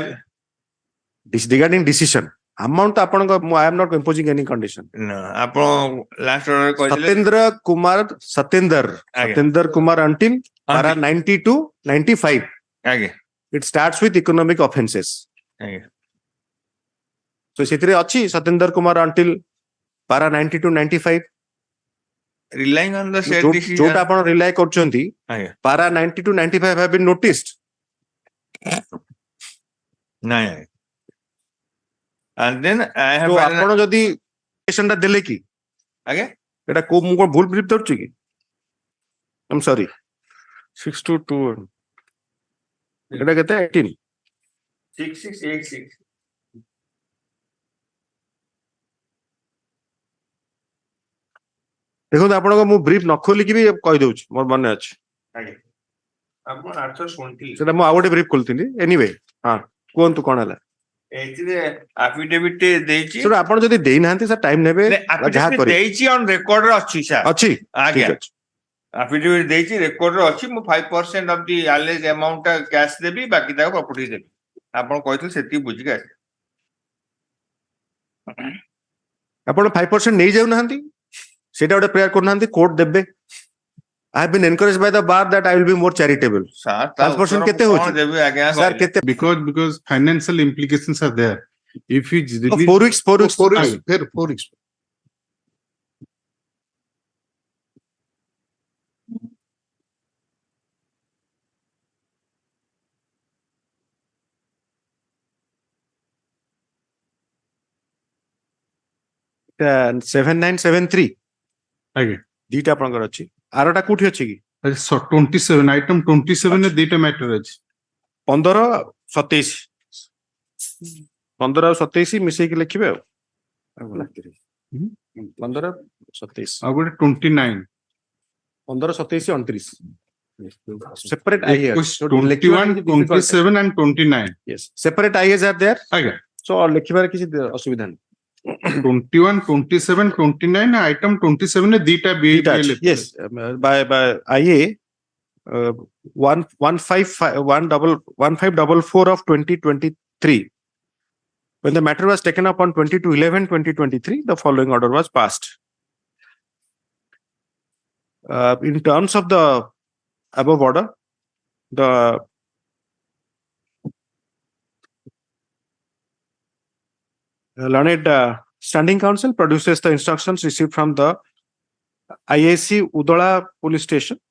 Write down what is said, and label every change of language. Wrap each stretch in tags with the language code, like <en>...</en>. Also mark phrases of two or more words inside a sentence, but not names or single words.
<en>Regarding decision. Amount ଆପଣଙ୍କ I am not imposing any condition. No, ଆପଣ last order କହିଥିଲେ Satyendra Kumar until para 90 to 95.</en> <or>ଆଜ୍ଞା.</or> <en>It starts with economic offences.</en> <or>ଆଜ୍ଞା.</or> <en>So</en> <or>ସେଥିରେ ଅଛି</or> <en>Satyendra Kumar until para 90 to 95. Relying on the said decision.</en> <or>ଯୋଉଟା ଆପଣ rely କରୁଛନ୍ତି</or> <en>para 90 to 95 have been noticed. ନାଇଁ. And then I have</en> <or>ଆପଣ ଯଦି ଟା ଦେଲେ କି ଆଜ୍ଞା ଏଟା କୋ ମୁଁ କଣ ଭୁଲ ବ୍ରିଫ ଦଉଛି କି</or> <en>I'm sorry</en> <or>622 ଏଟା କେତେ 18 6686 ଦେଖନ୍ତୁ ଆପଣଙ୍କ ମୁଁ ବ୍ରିଫ ନ ଖୋଲିକି ବି କହିଦଉଛି ମୋର ମନେ ଅଛି ଆଜ୍ଞା ଆପଣ 820 ସେଟା ମୁଁ ଆଉ ଗୋଟେ ବ୍ରିଫ ଖୋଲିଥିଲି ଏନିୱେ ହଁ କୁହନ୍ତୁ କଣ ହେଲା ଏଥିରେ affidavit ଦେଇଛି ସେଟା ଆପଣ ଯଦି ଦେଇନାହାନ୍ତି ସାର୍ ଟାଇମ ନେବେ ଯାହା କରିବେ ଦେଇଛି</or> <en>on record</en> <or>ରେ ଅଛି ସାର୍ ଅଛି ଆଜ୍ଞା affidavit ଦେଇଛି record ରେ ଅଛି ମୁଁ</or> <en>5% of the alleged amount</en> <or>ଟା cash ଦେବି ବାକି ତାକୁ property ଦେବି ଆପଣ କହିଥିଲେ ସେତିକି ବୁଝିକି ଆସିବେ ଆପଣ 5% ନେଇ ଯାଉନାହାନ୍ତି ସେଟା ଗୋଟେ ପ୍ରେୟାର କରୁନାହାନ୍ତି କୋର୍ଟ ଦେବେ</or> <en>I have been encouraged by the bar that I will be more charitable.</en> <or>5% କେତେ ହଉଛି sir କେତେ</or> <en>because financial implications are there. If he release 4 weeks 4 weeks. uh, 7973</en> <or>ଆଜ୍ଞା ଦିଟା ଆପଣଙ୍କର ଅଛି ଆରଟା କୋଉଠି ଅଛି କି 27 item 27 ରେ ଦିଟା ମ୍ୟାଟର ଅଛି 15 27 15 ଆଉ 27 ମିଶେଇକି ଲେଖିବେ ଆଉ 15 27 ଆଉ ଗୋଟେ 29</or> <en>15 27 29 separate IAs 21 27 and 29 yes separate IAs are there</en> <or>ଆଜ୍ଞା so ଲେଖିବାରେ କିଛି ଅସୁବିଧା ନାହିଁ 21 27 29 item 27 ରେ ଦିଟା</or> <en>yes by IA 1544 of 2023 when the matter was taken up on 22/11/2023 the following order was passed in terms of the above order the learned standing counsel produces the instructions received from the IAC Udola police station</en>